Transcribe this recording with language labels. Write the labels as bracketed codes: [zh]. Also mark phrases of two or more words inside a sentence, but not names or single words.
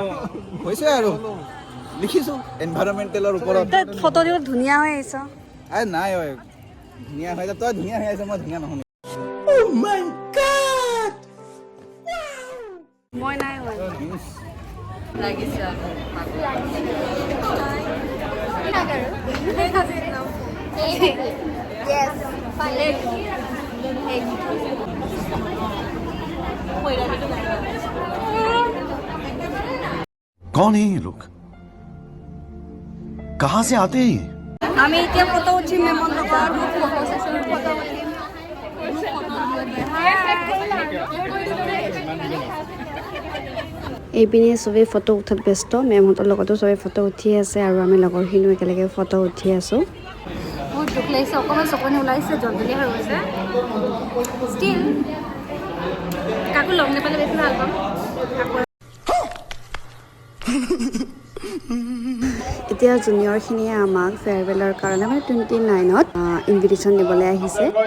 [as] হৈছে আৰু লিখিছো এনভাইৰনমেণ্টেলৰ ওপৰত ফটো দিব ধুনীয়া হৈ আহিছ আৰে নাই ঐ ধুনীয়া হৈ তই ধুনীয়া হৈ আছে মই ধুনীয়া নহয় মই নাই হোৱা লাগিছে [hi] कौन है ये लोग कहां से आते हैं [as] আমি এতিয়া ফটো উঠিম মেমৰ লগত এইপিনে চবেই ফটো উঠাত ব্যস্ত মেমহঁতৰ লগতো চবেই ফটো উঠি আছে আৰু আমি লগৰখিনিও একেলগে ফটো উঠি আছোঁ বহুত দুখ লাগিছে অকণমান চকনি ওলাইছে জলদি হৈ গৈছে ষ্টিল কাকো লগ নাপালে বেছি ভাল পাম এতিয়া জুনিয়ৰখিনিয়ে আমাক ফেয়াৰৱেলৰ কাৰণে মানে 29ত ইনভিটেশ্যন দিবলৈ আহিছে